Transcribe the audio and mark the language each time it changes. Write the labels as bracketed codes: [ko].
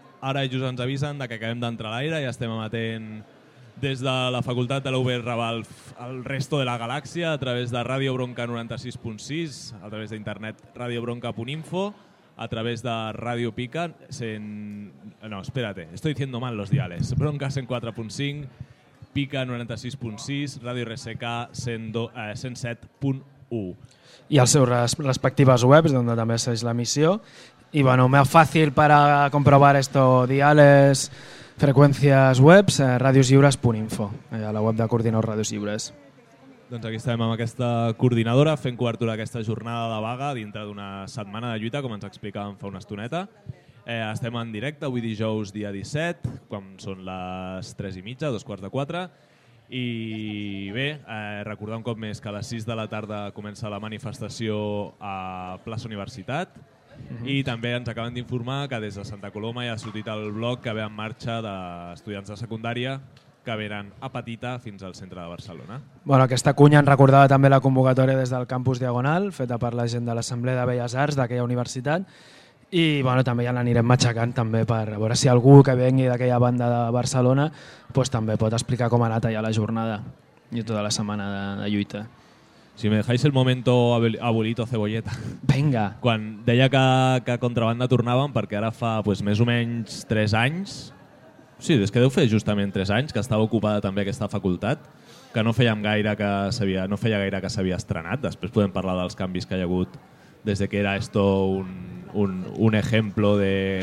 [ca] ara just ens avisen de que acabem d'entrar a l'aire i estem emetent des de la facultat de l'UB Raval al resto de la galàxia a través de Ràdio Bronca 96.6, a través d'internet radiobronca.info, a través de Ràdio Pica, [es] estoy diciendo mal los diales, [ca] Bronca 104.5, Pica 96.6, Ràdio Reseca 107.1. I als seus respectives webs, on també segueix l'emissió. [es] Y bueno, más fácil para comprobar esto, diales, frecuencias webs, radioslliures.info, a la web de Coordinador Radios Lliures. [ca] Doncs aquí estem amb aquesta coordinadora fent cobertura d'aquesta jornada de vaga dintre d'una setmana de lluita, com ens explicàvem fa una estoneta. Estem en directe avui dijous dia 17, quan són les 3 i mitja, 3:45. I bé, recordar un cop més que a les 6 de la tarda comença la manifestació a Plaça Universitat. Uh-huh. I també ens acaben d'informar que des de Santa Coloma ja ha sortit el bloc que ve en marxa d'estudiants de secundària que venen a Petita fins al centre de Barcelona. Bueno, aquesta cunya ens recordava també la convocatòria des del campus Diagonal, feta per la gent de l'Assemblea de Belles Arts d'aquella universitat. I bueno, també ja l'anirem matxacant també per veure si algú que vengui d'aquella banda de Barcelona pues, també pot explicar com ha anat allà la jornada i tota la setmana de lluita. [es] Si me dejáis el momento abuelito cebolleta. Venga. [ca] Quan deia que Contrabanda tornàvem, perquè ara fa pues, més o menys 3 anys, sí, és que deu fer justament 3 anys, que estava ocupada també aquesta facultat, que no fèiem gaire que s'havia, no feia gaire que s'havia estrenat. Després podem parlar dels canvis que hi ha hagut des de que era [es] esto un ejemplo de...